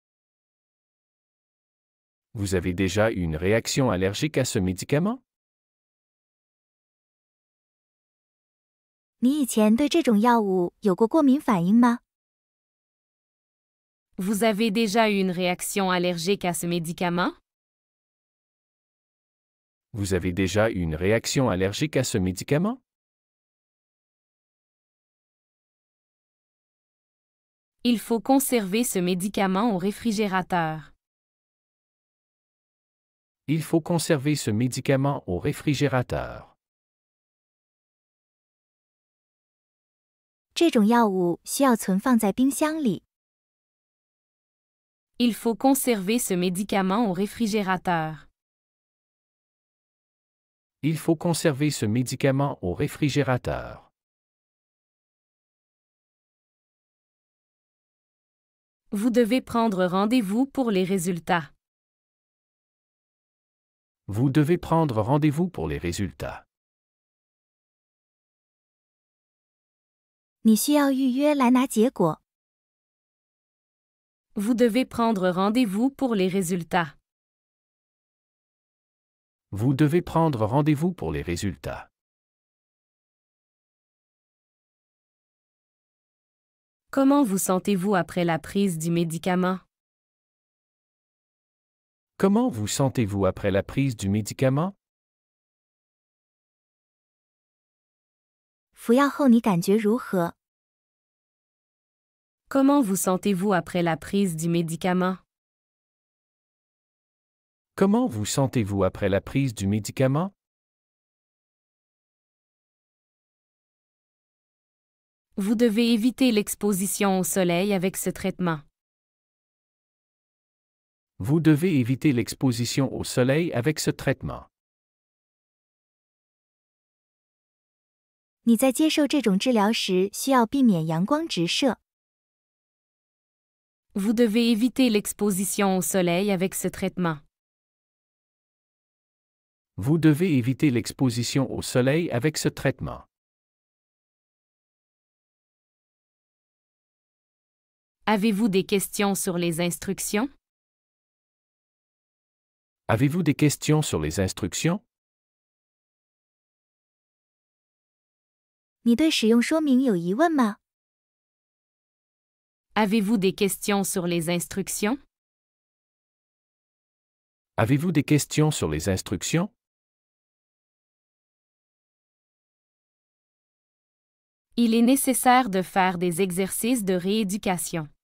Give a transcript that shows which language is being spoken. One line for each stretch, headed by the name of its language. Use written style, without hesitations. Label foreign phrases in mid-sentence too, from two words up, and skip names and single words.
French: Vous avez déjà eu une réaction allergique à ce médicament?
Chinese: 你以前对这种药物有过过敏反应吗？
French: Vous avez déjà eu une réaction allergique à ce médicament? Vous avez déjà eu une réaction allergique à ce médicament? Il faut conserver ce médicament au réfrigérateur. Il faut conserver ce médicament au réfrigérateur.
Chinese: 这种药物需要存放在冰箱里。
French: Il faut conserver ce médicament au réfrigérateur. Il faut conserver ce médicament au réfrigérateur. Vous devez prendre rendez-vous pour les résultats. Vous devez prendre rendez-vous pour les résultats.
Chinese: 你需要预约来拿结果。
French: Vous devez prendre rendez-vous pour les résultats. Vous devez prendre rendez-vous pour les résultats. Comment vous sentez-vous après la prise du médicament? Comment vous sentez-vous après la prise du médicament?
Chinese: 服药后你感觉如何？
French: Comment vous sentez-vous après la prise du médicament? Comment vous sentez-vous après la prise du médicament? Vous devez éviter l'exposition au soleil avec ce traitement. Vous devez éviter l'exposition au soleil avec ce traitement.
Chinese: 你在接受这种治疗时需要避免阳光直射。
French: Vous devez éviter l'exposition au soleil avec ce traitement. Vous devez éviter l'exposition au soleil avec ce traitement. Avez-vous des questions sur les instructions? Avez-vous des questions sur les instructions?
Chinese: 你对使用说明有疑问吗？
French: Avez-vous des questions sur les instructions? Avez-vous des questions sur les instructions? Il est nécessaire de faire des exercices de rééducation.